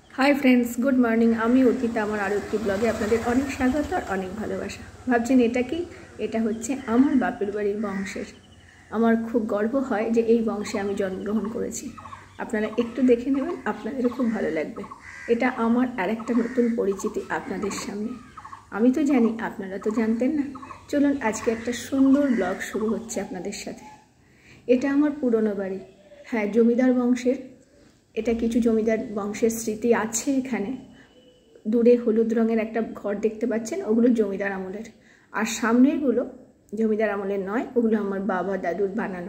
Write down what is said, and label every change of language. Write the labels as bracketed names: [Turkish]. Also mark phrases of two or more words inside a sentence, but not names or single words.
[English] Hi friends good morning [Bangla] আমি অর্পিতা আমার আরো একটি ব্লগে আপনাদের অনেক স্বাগত আর অনেক ভালোবাসা। ভাবছেন এটা কি এটা হচ্ছে আমার বাপের বাড়ির বংশের। আমার খুব গর্ব হয় যে এই বংশে আমি জন্মগ্রহণ করেছি। আপনারা একটু দেখে নেবেন, আপনাদেরও খুব ভালো লাগবে। এটা আমার আরেকটা নতুন পরিচিতি আপনাদের সামনে। আমি তো জানি, আপনারা তো জানতেন না। চলুন আজকে একটা সুন্দর ব্লগ শুরু হচ্ছে আপনাদের সাথে। এটা আমার পুরোনো বাড়ি, হ্যাঁ জমিদার বংশের। এটা কিছু জমিদার বংশের স্মৃতি আছে এখানে। দূরে হলুদ রঙের একটা ঘর দেখতে পাচ্ছেন, ওগুলো জমিদার আমলের। আর সামনেরগুলো জমিদার আমলের নয়, ওগুলো আমার বাবা দাদুর বানানো।